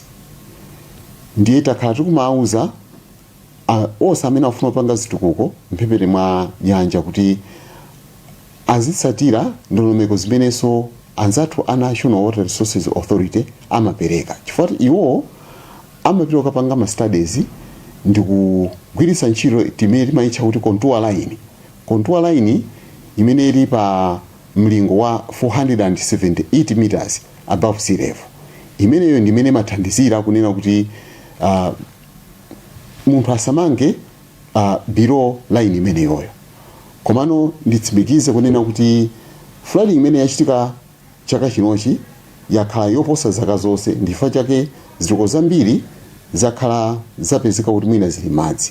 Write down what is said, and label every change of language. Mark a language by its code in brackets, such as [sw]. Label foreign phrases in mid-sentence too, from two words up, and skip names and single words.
[ny] Ndiye takhala tikumauza onse amene afuna kupanga zitukuko mphepete mwa nyanja kuti azitsatira ndondomeko zimenenso anzathu a National Water Resources Authority amapereka. Chifukwa iwo amapita kupanga ma studies ndi kugwiritsa ntchito timene timayitcha kuti [en] contour line. Contour line [ny] imene ili pa mlingo wa 478 [en] meters above sea level. [ny] Imeneyo ndi imene mathandizira kunena kuti munthu asamange [en] below line [ny] imeneyoyo. Komano nditsimikize kunena kuti flooding imene yachitika chaka chinochi yakhala yoposa zaka zonse, ndifa chake zitukuko zambiri zakhala zapezeka kuti mwina zili madzi.